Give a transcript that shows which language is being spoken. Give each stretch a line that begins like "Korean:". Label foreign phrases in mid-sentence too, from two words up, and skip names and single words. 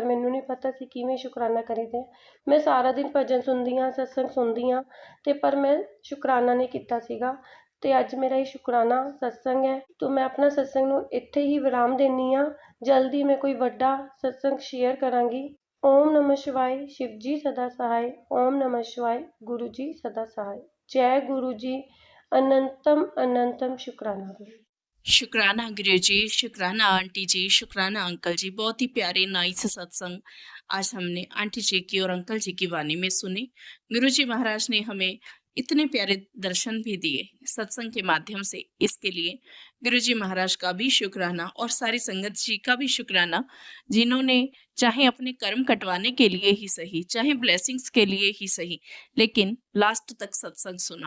Punjabi: ਮੈਨੂੰ ਨਹੀਂ ਪਤਾ ਸੀ ਕਿਵੇਂ ਸ਼ੁਕਰਾਨਾ ਕਰੀਦੇ। ਮੈਂ ਸਾਰਾ ਦਿਨ ਭਜਨ ਸੁਣਦੀ ਹਾਂ, ਸਤਸੰਗ ਸੁਣਦੀ ਹਾਂ ਤੇ ਪਰ ਮੈਂ ਸ਼ੁਕਰਾਨਾ ਨਹੀਂ ਕੀਤਾ ਸੀਗਾ। ਤੇ ਅੱਜ ਮੇਰਾ ਇਹ ਸ਼ੁਕਰਾਨਾ ਸਤਸੰਗ ਹੈ। ਤਾਂ ਮੈਂ ਆਪਣਾ ਸਤਸੰਗ ਨੂੰ ਇੱਥੇ ਹੀ ਵਿਰਾਮ ਦਿੰਦੀ ਹਾਂ। ਜਲਦੀ ਮੈਂ ਕੋਈ ਵੱਡਾ ਸਤਸੰਗ ਸ਼ੇਅਰ ਕਰਾਂਗੀ।
Hindi: ਓਮ ਨਮः शिवाय, शिव जी सदा सहाय। ओम नमः शिवाय, गुरु जी सदा सहाय। जय गुरु जी, अनंतम अनंतम शुक्राना गुरु। शुक्राना गुरु जी, शुक्राना आंटी जी, शुक्राना अंकल जी। बहुत ही प्यारे नाइस सत्संग आज हमने आंटी जी की और अंकल जी की वाणी में सुने। गुरु जी महाराज ने हमें इतने प्यारे दर्शन भी दिए सत्संग के माध्यम से। इसके लिए गुरु जी महाराज का भी शुक्राना और सारी संगत जी का भी शुक्राना, जिन्होंने चाहे अपने कर्म कटवाने के लिए ही सही, चाहे ब्लेसिंग्स के लिए ही सही, लेकिन लास्ट तक सत्संग सुना।